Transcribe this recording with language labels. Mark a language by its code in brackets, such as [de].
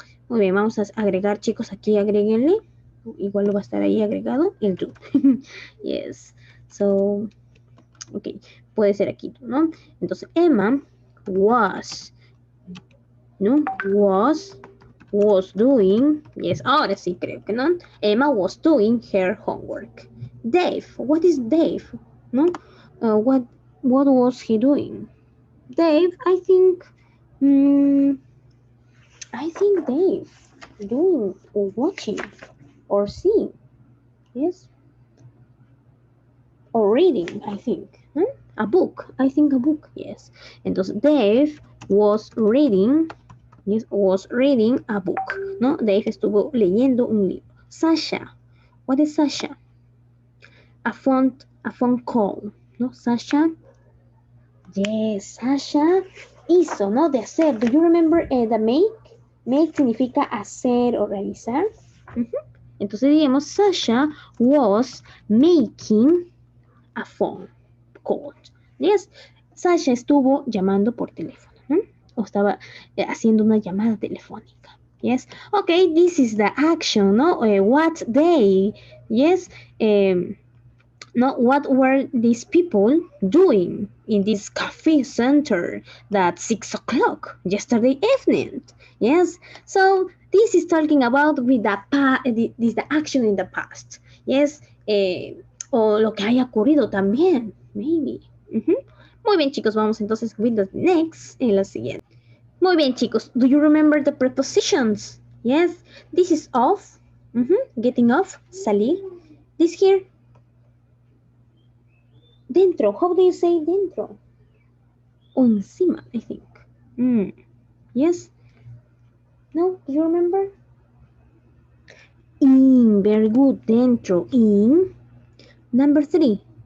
[es] Muy bien, vamos a agregar, chicos, aquí agréguenle. Igual lo va a estar ahí agregado el do. Yes. So, ok, puede ser aquí, ¿no? Entonces, Emma was, ¿no? [en] Was doing, [es] yes, ahora sí creo que no. [en] Emma was doing her homework. Dave, what is Dave? No, what was he doing? Dave, I think Dave doing or watching or seeing, yes, or reading, I think. A book, I think a book, yes. Entonces Dave was reading. Yes, was reading a book, ¿no? [es] Dave estuvo leyendo un libro. [en] Sasha, what is Sasha? A phone call, ¿no? [es] Sasha, yes, Sasha hizo, ¿no? De hacer. [en] Do you remember the make? [es] Make significa hacer o realizar. Entonces diríamos, [en] Sasha was making a phone call. [es] Yes, Sasha estuvo llamando por teléfono, ¿no? O estaba haciendo una llamada telefónica. [en] Yes. Okay, this is the action, no? What day? Yes. No, what were these people doing in this cafe center at 6 o'clock yesterday evening? Yes. So this is talking about with the action in the past. Yes. [es] O lo que haya ocurrido también. Maybe. Muy bien, chicos, vamos entonces [en] with the next, [es] en la siguiente. Muy bien, chicos. [en] Do you remember the prepositions? Yes. This is off. Getting off. Salir. This here. Dentro. How do you say dentro? [es] O encima, [en] I think. Yes. No? Do you remember? In. Very good. Dentro. In. Number 3.